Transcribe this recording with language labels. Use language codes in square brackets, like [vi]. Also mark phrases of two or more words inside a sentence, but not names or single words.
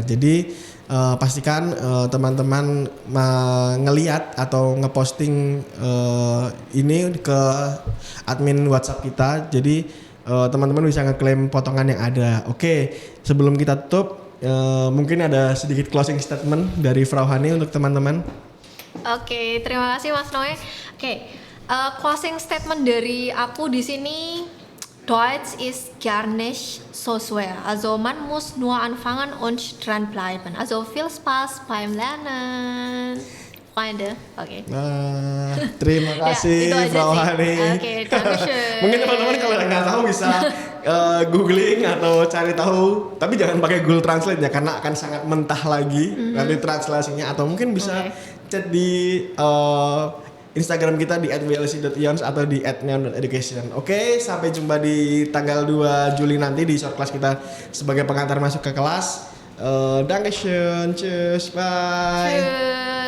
[id] Jadi pastikan teman-teman ngeliat atau ngeposting ini ke admin WhatsApp kita. Jadi teman-teman bisa ngeklaim potongan yang ada. Oke, sebelum kita tutup mungkin ada sedikit [en] closing statement [id] dari Frau Hani untuk teman-teman. Oke, terima kasih Mas Noe. Oke, [en] closing statement [id] dari aku di sini. [de] Deutsch ist gar nicht so schwer. Also man muss nur anfangen und dranbleiben. Also viel Spaß beim Lernen. Freunde. [id] Oke. Nah, terima kasih itu aja Frau sih. Hani. Oke, dankeschön. Mungkin teman-teman kalau nggak tahu bisa googling atau cari tahu, tapi jangan pakai Google Translate ya, karena akan sangat mentah lagi nanti translasinya. Atau mungkin bisa chat di Instagram kita di @wlc.ions atau di @neon.education. Oke, sampai jumpa di tanggal 2 Juli nanti di [en] short class [id] kita sebagai pengantar masuk ke kelas. [de] Dankeschön, tschüss, bye. Tschüss.